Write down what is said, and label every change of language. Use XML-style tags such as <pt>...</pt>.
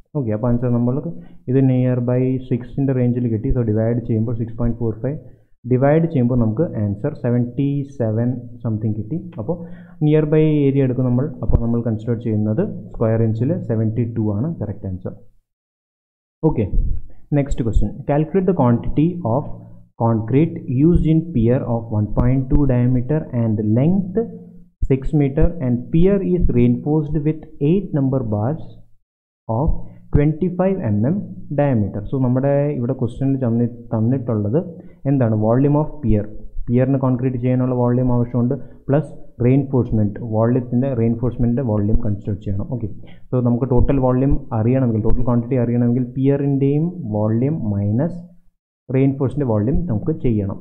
<ml>Okay, അപ്പോൾ answer നമ്മൾക്ക് ഇത് നിയർ ബൈ 6ൻ്റെ റേഞ്ചിൽ കിട്ടി. സോ ഡിവൈഡ് ചെയ്യുമ്പോൾ 6.45 ഡിവൈഡ് ചെയ്യുമ്പോൾ നമുക്ക് ആൻസർ 77 സംതിങ് കിട്ടി. അപ്പോൾ നിയർ ബൈ ഏരിയ എടുക്കും നമ്മൾ. അപ്പോൾ നമ്മൾ കൺസിഡർ ചെയ്യുന്നത് സ്ക്വയർ ഇഞ്ചിൽ 72 ആണ് correct answer. Okay, next question.</ml> <en>Calculate the quantity of concrete used in pier of 1.2 diameter and length 6 meter and pier is reinforced with 8 number bars of 25 mm diameter.</en> <ml>So നമ്മുടെ ഇവിടെ ക്വസ്റ്റ്യനിൽ തന്നിട്ടുള്ളത് എന്താണ്, volume of പിയറിന് concrete ചെയ്യാനുള്ള volume ആവശ്യമുണ്ട്, plus റെയിൻഫോഴ്സ്മെൻറ്റിൻ്റെ volume consider ചെയ്യണം. Okay, so നമുക്ക് total volume അറിയണമെങ്കിൽ, ടോട്ടൽ ക്വാണ്ടിറ്റി അറിയണമെങ്കിൽ പിയറിൻ്റെയും വോള്യൂം മൈനസ് റെയിൻഫോഴ്സിൻ്റെ വോള്യൂം നമുക്ക് ചെയ്യണം.</ml>